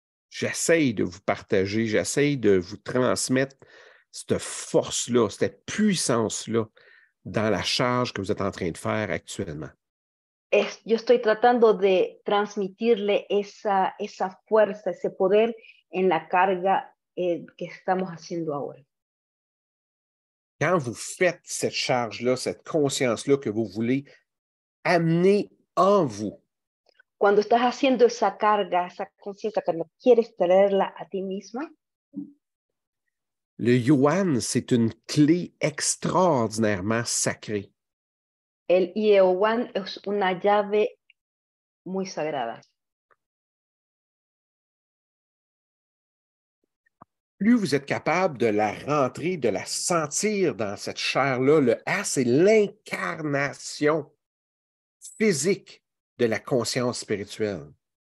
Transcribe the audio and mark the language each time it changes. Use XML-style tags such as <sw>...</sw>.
<fr>J'essaie de vous partager, j'essaie de vous transmettre cette force-là, cette puissance-là dans la charge que vous êtes en train de faire actuellement.</fr> <es>Yo estoy tratando de transmitirle esa fuerza, ese poder en la carga que estamos haciendo ahora.</es> <fr>Quand vous faites cette charge-là, cette conscience-là que vous voulez amener en vous,</fr> <es>Cuando estás haciendo esa carga, esa conciencia que quieres traerla a ti misma,</es> <fr>le yuan, c'est une clé extraordinairement sacrée.</fr> <es>el Ieowan es una llave muy sagrada.</es> <fr>Plus vous êtes capable de la rentrer, de la sentir dans cette chair-là, le A, c'est l'incarnation physique de la conscience spirituelle.</fr>